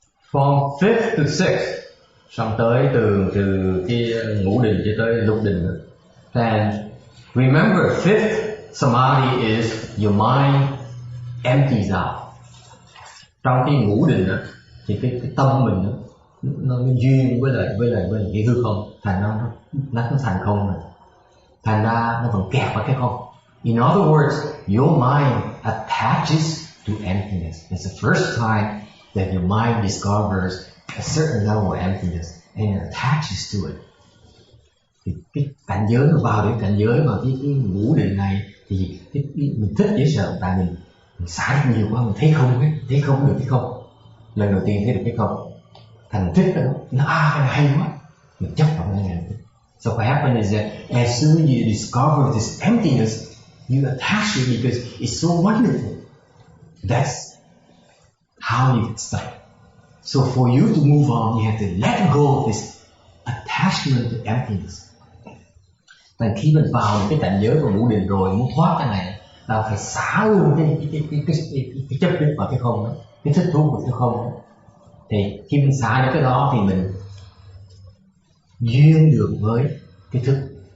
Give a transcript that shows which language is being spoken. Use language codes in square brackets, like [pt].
[en] From fifth to sixth, [vi] xong tới từ cái ngũ định cho tới lục định. [en] And remember, fifth samadhi is your mind empties out. [vi] trong cái ngũ định đó, thì cái tâm mình đó, nó duyên với lại cái hư không, thành nó thành không rồi, thành ra nó vẫn kẹt vào cái không. [en] In other words, your mind attaches to emptiness. It's the first time that your mind discovers a certain level of emptiness and it attaches to it. [vi] Thì cái cảnh giới nó vào đến cảnh giới mà cái ngũ định này thì mình thích dễ sợ, tại mình xả nhiều quá, mình thấy không ấy, thấy không được cái không. Lần đầu tiên thấy được cái không, thành thích đó, nó cái này hay quá, mình chấp vào cái này. [en] So what happens is that as soon as you discover this emptiness, you attach to it because it's so wonderful. That's how you get stuck. So for you to move on, you have to let go of this attachment to emptiness. [vi] Và khi mình vào cái cảnh giới của ngũ định rồi, muốn thoát cái này là phải xả luôn cái chấp nhất vào cái không đó, cái thích thú của cái không đó. Thì khi mình xả được cái đó thì mình duyên được với cái thức.